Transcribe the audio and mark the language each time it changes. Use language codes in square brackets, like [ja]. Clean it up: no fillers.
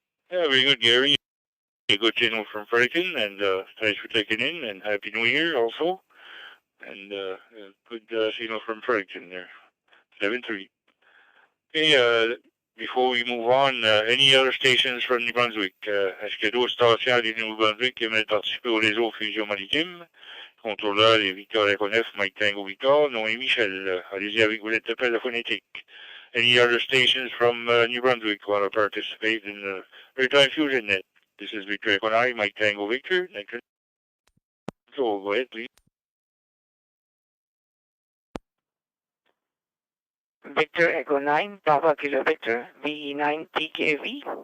[en] Yeah, very good, Gary. A good signal from Fredericton, and thanks for checking in, and Happy New Year also. And good signal from Fredericton there, 7-3. Okay, before we move on, any other stations from New Brunswick? [fr] Est-ce que d'autres stations du Nouveau-Brunswick aimeraient participer au réseau Fusion Maritime? Contrôleur et Victor Echo 9, Mike Tango Victor, Noé Michel. Allez-y avec vous l'appel de phonétique. [en] Any other stations from New Brunswick want to participate in the Maritime Fusion net? This is Victor Echo 9, Mike Tango Victor. So go ahead, please. Victor Echo 9, Papa Kilo Victor, VE9 TKV.